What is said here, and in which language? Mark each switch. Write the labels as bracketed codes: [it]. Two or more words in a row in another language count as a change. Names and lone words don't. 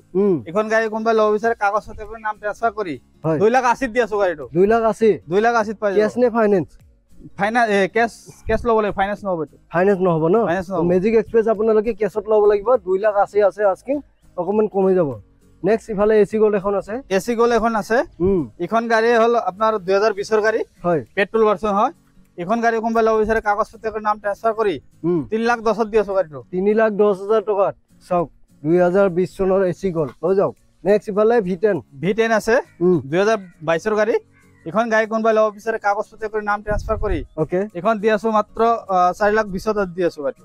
[as] এখন গাড়ী কোম্পানি লব বিচাৰে কাগজ পত্ৰ কৰি নাম ট্ৰান্সফাৰ কৰি 2,80,000 দি আছো গাড়ীটো। 2,80,000 পাই যাব। কেছ নে ফাইনান্স? কেছ লব লাগে, ফাইনান্স নহব। ফাইনান্স নহব ন? মেজিক এক্সপ্ৰেছ আপোনালোকে কেছত লব লাগিব। 2,80,000 আছে আস্কিং, অকমান কমি যাব। নেক্সট ইফালে এসি গল এখন আছে। এসি গল এখন আছে। এখন গাড়ী হল আপনার 2020 এর গাড়ী। হয়, [en] petrol version [as] হয়। এখন গাড়ী কোম্পানি লব বিচাৰে কাগজ পত্ৰ কৰি নাম ট্ৰান্সফাৰ কৰি 3,10,000 দি আছো গাড়ীটো। 3,10,000 টকাত চাওক 2020 চনৰ এসি গল লৈ যাওক। নেক্সট ইফালে V10 আছে 2022 এর গাড়ী। এখন গাড়ী কোনোবাই ল'ব বিচাৰে কাগজ পত্ৰ কৰি নাম ট্ৰান্সফাৰ কৰি ওকে এখন দি আছো মাত্ৰ 4,20,000 দি আছো গাড়ী